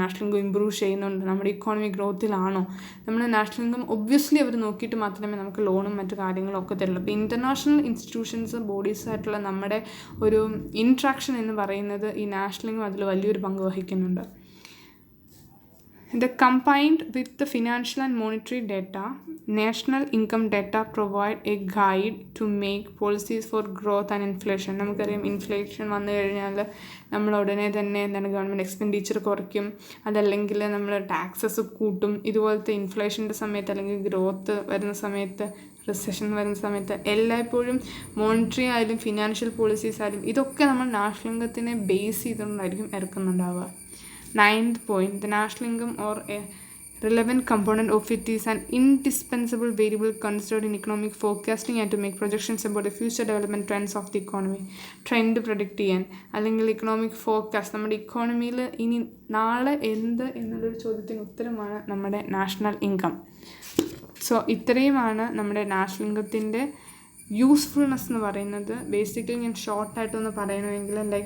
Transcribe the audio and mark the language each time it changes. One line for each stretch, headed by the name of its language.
Malayalam: National income improve ചെയ്യുന്നുണ്ട്, നമ്മുടെ economy ഗ്രോത്തിലാണോ, നമ്മുടെ നാഷണൽ ഇൻകം ഒബ്വിയസ്ലി അവർ നോക്കിയിട്ട് മാത്രമേ നമുക്ക് ലോണും മറ്റു കാര്യങ്ങളും ഒക്കെ തരുള്ളൂ. അപ്പോൾ ഇൻ്റർനാഷണൽ ഇൻസ്റ്റിറ്റ്യൂഷൻസ് ബോഡീസായിട്ടുള്ള നമ്മുടെ ഒരു ഇൻട്രാക്ഷൻ എന്ന് പറയുന്നത് ഈ നാഷണൽ ഇൻകം അതിൽ വലിയൊരു പങ്ക് വഹിക്കുന്നുണ്ട്.
English: Combined with the financial and monetary data, national income data provide a guide to make policies for growth and inflation.
Malayalam: നമുക്കറിയാം ഇൻഫ്ലേഷൻ വന്നു കഴിഞ്ഞാൽ നമ്മൾ ഉടനെ തന്നെ ഗവൺമെൻറ് എക്സ്പെൻഡിച്ചർ കുറയ്ക്കും, അതല്ലെങ്കിൽ നമ്മൾ ടാക്സസ് കൂട്ടും. ഇതുപോലത്തെ ഇൻഫ്ലേഷൻ്റെ സമയത്ത് അല്ലെങ്കിൽ ഗ്രോത്ത് വരുന്ന സമയത്ത്, റിസഷൻ വരുന്ന സമയത്ത് എല്ലായ്പ്പോഴും മോണിറ്ററി ആയാലും ഫിനാൻഷ്യൽ പോളിസീസ് ആയാലും ഇതൊക്കെ നമ്മൾ national ഇൻകത്തിനെ base ചെയ്തുകൊണ്ടായിരിക്കും ഇറക്കുന്നുണ്ടാവുക.
English: 9th point, the national income or a relevant component of it is an indispensable variable considered in economic forecasting and to make projections about the future development trends of the economy.
Malayalam: Trend predict ചെയ്യാൻ അല്ലെങ്കിൽ economic forecast, നമ്മുടെ ഇക്കോണമിയിൽ ഇനി നാളെ എന്ത് എന്നുള്ളൊരു ചോദ്യത്തിന് ഉത്തരമാണ് നമ്മുടെ നാഷണൽ ഇൻകം. സോ ഇത്രയുമാണ് നമ്മുടെ നാഷണൽ ഇൻകത്തിൻ്റെ യൂസ്ഫുൾനെസ് എന്ന് പറയുന്നത്. ബേസിക്കലി ഞാൻ ഷോർട്ടായിട്ടൊന്ന് പറയണമെങ്കിൽ